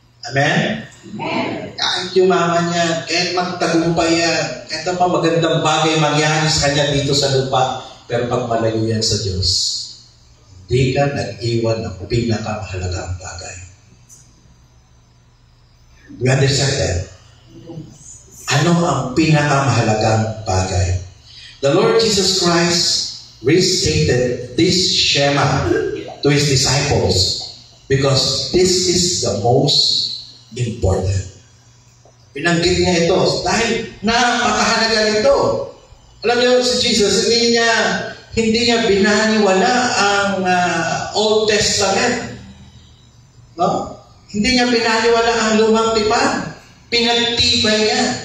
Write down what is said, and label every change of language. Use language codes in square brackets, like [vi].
[tl] Amen? Kahit yumaman yan, kahit magtagumpay yan, kahit pa magandang bagay mangyari sa kanya dito sa lupa, pero pag malayo yan sa Diyos, hindi ka nag-iwan ng pinakamahalagang bagay. [en] We understand that? [tl] Ano ang pinakamahalagang bagay? [en] The Lord Jesus Christ restated this Shema to His disciples because this is the most important. [tl] Pinanggit niya ito dahil napakahalaga nito. Alam niyo, si Jesus, hindi niya binaniwala ang Old Testament. No? Hindi niya binaniwala ang lumang tipan. Pinagtibay niya.